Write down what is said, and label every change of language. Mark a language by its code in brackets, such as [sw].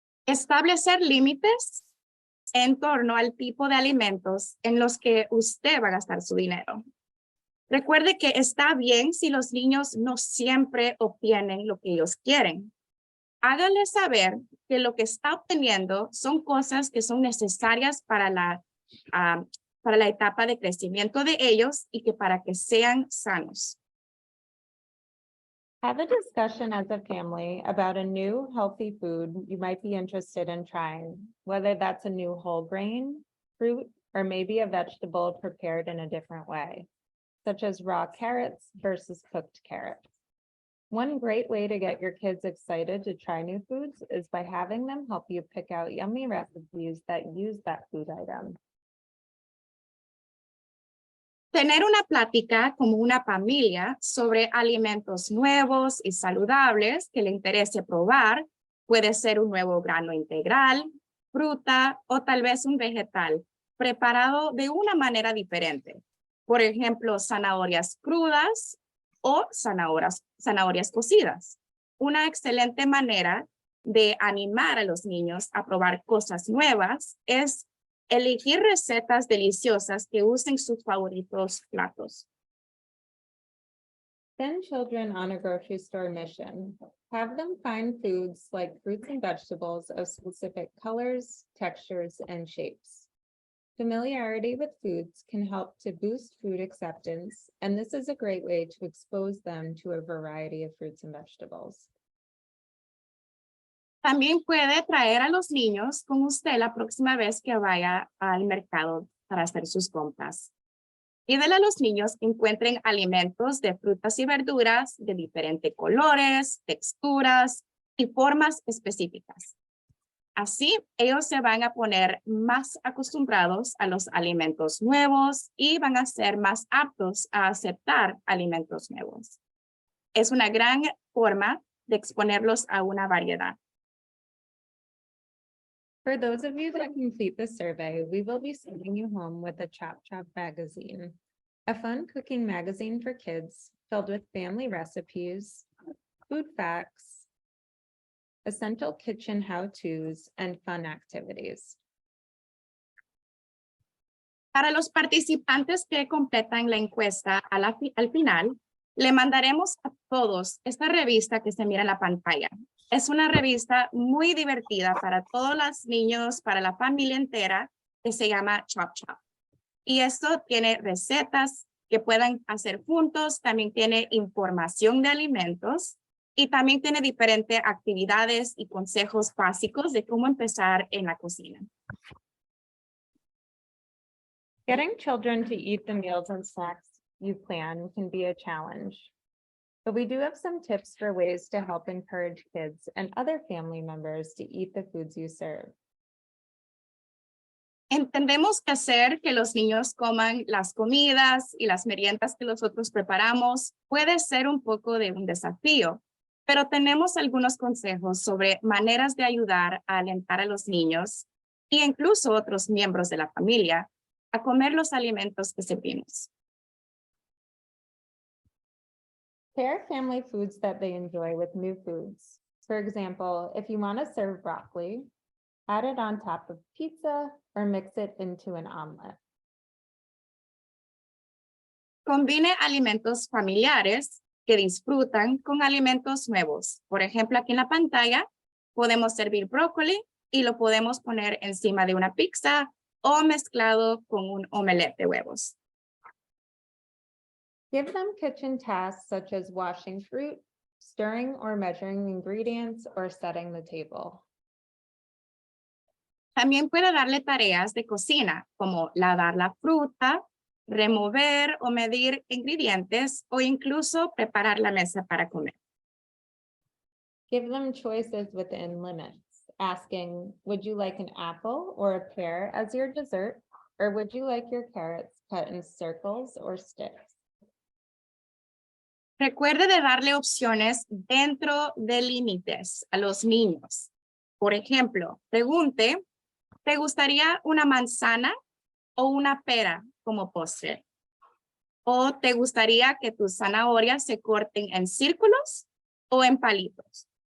[es] establecer límites en torno al tipo de alimentos en los que usted va a gastar su dinero. Recuerde que está bien si los niños no siempre obtienen lo que ellos quieren. Háganle saber que lo que está obteniendo son cosas que son necesarias para la etapa de crecimiento de ellos y que para que sean sanos. [en] Have a discussion as a family about a new healthy food you might be interested in trying, whether that's a new whole grain, fruit, or maybe a vegetable prepared in a different way, such as raw carrots versus cooked carrots. One great way to get your kids excited to try new foods is by having them help you pick out yummy recipes that use that food item. [es] Tener una plática como una familia sobre alimentos nuevos y saludables que le interese probar. Puede ser un nuevo grano integral, fruta o tal vez un vegetal preparado de una manera diferente. Por ejemplo, zanahorias crudas o zanahorias cocidas. Una excelente manera de animar a los niños a probar cosas nuevas es elegir recetas deliciosas que usen sus favoritos platos. [en] Send children on a grocery store mission. Have them find foods like fruits and vegetables of specific colors, textures, and shapes. Familiarity with foods can help to boost food acceptance, and this is a great way to expose them to a variety of fruits and vegetables. [es] También puede traer a los niños con usted la próxima vez que vaya al mercado para hacer sus compras. Pídele a los niños que encuentren alimentos de frutas y verduras de diferentes colores, texturas y formas específicas. Así, ellos se van a poner más acostumbrados a los alimentos nuevos y van a ser más aptos a aceptar alimentos nuevos. Es una gran forma de exponerlos a una variedad. [en] For those of you that complete the survey, we will be sending you home with a Chop Chop magazine, a fun cooking magazine for kids filled with family recipes, food facts, essential kitchen how-tos, and fun activities. [es] Para los participantes que completan la encuesta al final, le mandaremos a todos esta revista que se mira en la pantalla. Es una revista muy divertida para todos los niños, para la familia entera, que se llama Chop Chop. Y esto tiene recetas que puedan hacer juntos, también tiene información de alimentos y también tiene diferentes actividades y consejos básicos de cómo empezar en la cocina. [en] Getting children to eat the meals and snacks you plan can be a challenge. But we do have some tips for ways to help encourage kids and other family members to eat the foods you serve. [es] Entendemos que hacer que los niños coman las comidas y las meriendas que nosotros preparamos puede ser un poco de un desafío, pero tenemos algunos consejos sobre maneras de ayudar a alentar a los niños e incluso otros miembros de la familia a comer los alimentos que servimos. [en] Pair family foods that they enjoy with new foods. For example, if you want to serve broccoli, add it on top of pizza or mix it into an omelet. [es] Combine alimentos familiares que disfrutan con alimentos nuevos. Por ejemplo, aquí en la pantalla Podemos servir brócoli y lo podemos poner encima de una pizza o mezclado con un omelette de huevos. [en] Give them kitchen tasks such as washing fruit, stirring or measuring ingredients, or setting the table. [es] También puede darle tareas de cocina, como lavar la fruta, remover o medir ingredientes o incluso preparar la mesa para comer. [en] Give them choices within limits, asking, would you like an apple or a pear as your dessert? Or would you like your carrots cut in circles or sticks? [es] Recuerde de darle opciones dentro de límites a los niños. Por ejemplo, pregunte, ¿te gustaría una manzana o una pera como postre? ¿O te gustaría que tus zanahorias se corten en círculos o en palitos?